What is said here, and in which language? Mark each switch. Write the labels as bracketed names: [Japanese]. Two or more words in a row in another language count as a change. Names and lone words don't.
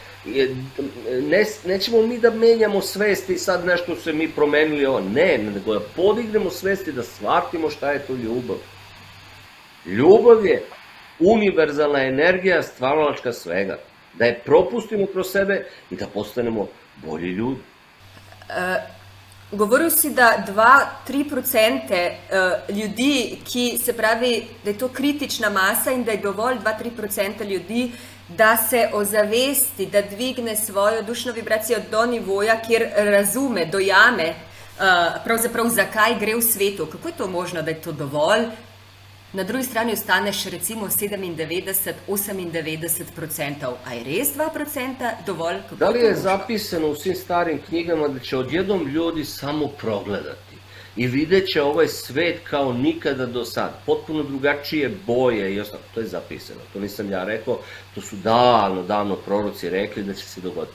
[Serbian] Nećemo mi da menjamo svesti i sad nešto se mi promenili, ne, nego da podignemo svesti, da shvatimo šta je to ljubav. Ljubav je univerzalna energija, stvaralačka svega. Da je propustimo kroz sebe i da postanemo bolji ljudi. [Slovenian] Govoril si, da 2-3% ljudi, ki se pravi, da je to kritična masa in da je dovolj 2-3% ljudi, da se ozavesti, da dvigne svojo dušno vibracijo do nivoja, kjer razume, dojame, pravzaprav zakaj gre v svetu. Kako je to možno, da je to dovolj? Na drugi strani ostaneš recimo 97-98%. A je res 2% dovolj? [Serbian] Da li je zapisano u svim starim knjigama da će odjednom ljudi samo progledati i vidjet će ovaj svet kao nikada do sad, potpuno drugačije boje i ostalo? To je zapisano, to nisam ja rekao, to su davno proroci rekli da će se dogoditi.